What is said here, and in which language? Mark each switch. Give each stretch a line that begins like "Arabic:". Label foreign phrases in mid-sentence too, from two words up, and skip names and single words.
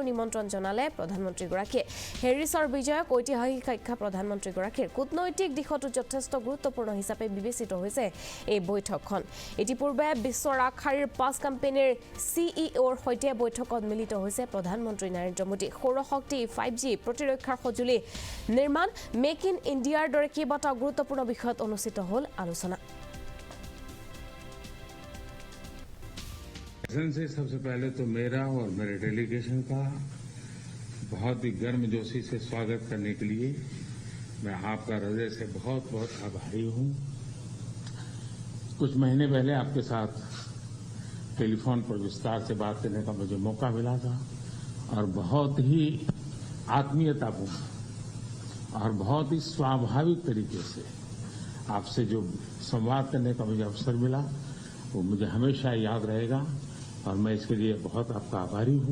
Assamese: নিমন্ত্ৰণ জনালে প্ৰধানমন্ত্ৰীগৰাকীয়ে হেৰিছৰ বিজয়ক ঐতিহাসিক আখ্যা প্ৰধানমন্ত্ৰীগৰাকীৰ কূটনৈতিক দিশতো যথেষ্ট গুৰুত্বপূৰ্ণ হিচাপে বিবেচিত হৈছে এই বৈঠকখন ইতিপূৰ্বে বিশ্বৰ আগশাৰীৰ 5 কোম্পানীৰ সিইঅ'ৰ সৈতে বৈঠকত মিলিত হৈছে প্ৰধানমন্ত্ৰী নৰেন্দ্ৰ মোদী সৌৰশক্তি 5G প্ৰতিৰক্ষাৰ সঁজুলি নিৰ্মাণ মেক ইন ইণ্ডিয়াৰ দৰে কেইবাটাও গুৰুত্বপূৰ্ণ বিষয়ত অনুষ্ঠিত হ'ল আলোচনা
Hindi: से सबसे पहले तो मेरा और मेरे डेलीगेशन का बहुत ही गर्मजोशी से स्वागत करने के लिए मैं आपका हृदय से बहुत बहुत आभारी हूं। कुछ महीने पहले आपके साथ टेलीफोन पर विस्तार से बात करने का मुझे मौका मिला था और बहुत ही आत्मीयतापूर्ण और बहुत ही स्वाभाविक तरीके से आपसे जो संवाद करने का मुझे अवसर मिला वो मुझे हमेशा याद रहेगा और मैं इसके लिए बहुत आपका आभारी हूं।